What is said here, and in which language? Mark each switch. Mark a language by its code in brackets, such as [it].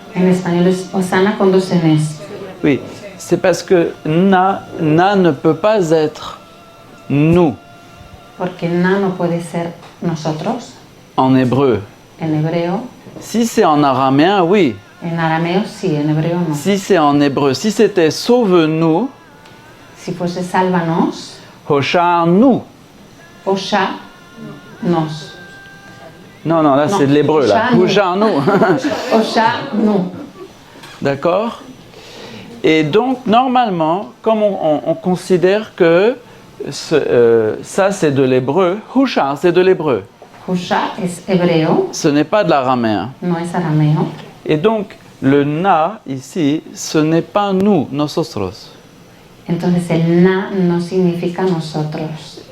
[es] en español es Osana con dos Ns. [fr] Oui, c'est parce que na ne peut pas être nous [es] Porque na no puede ser nosotros [fr] en hébreu. [es] en hebreo. [fr] Si c'est en araméen, oui. [es] En arameo sí, en hebreo no. [fr] Si c'est en hébreu, si c'était sauve-nous, [es] Si fuese sálvanos, Hoshanu. Osha nos. [fr] Non, là Non, c'est de l'hébreu là. Hoshanu. Hoshanu. Osha nous. D'accord? Et donc, normalement, comme on considère que ça c'est de l'hébreu, Husha c'est de l'hébreu. [es] Husha es hebreo, [fr] Ce n'est pas de l'araméen. [es] no es arameo. [fr] Et donc, le na ici, ce n'est pas nous, nosotros. [es] Entonces el na no significa nosotros.